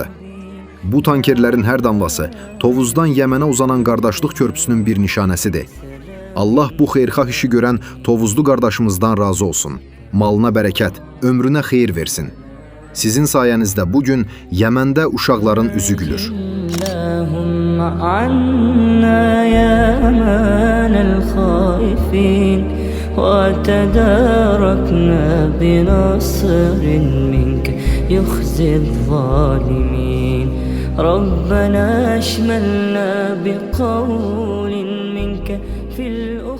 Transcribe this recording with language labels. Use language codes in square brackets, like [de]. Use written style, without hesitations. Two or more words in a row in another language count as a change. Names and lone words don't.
[az] Bu tankerlərin hər damlası Tovuzdan Yemenə uzanan qardaşlıq körpüsünün bir nişanəsidir. Allah bu xeyirxah işi görən Tovuzlu qardaşımızdan razı olsun. Malına bərəkət, ömrünə xeyir versin. Sizin sayənizdə bugün Yemendə uşaqların üzü gülür. [ar] وتداركنا بنصر منك يخزي الظالمين ربنا اشملنا بقول منك في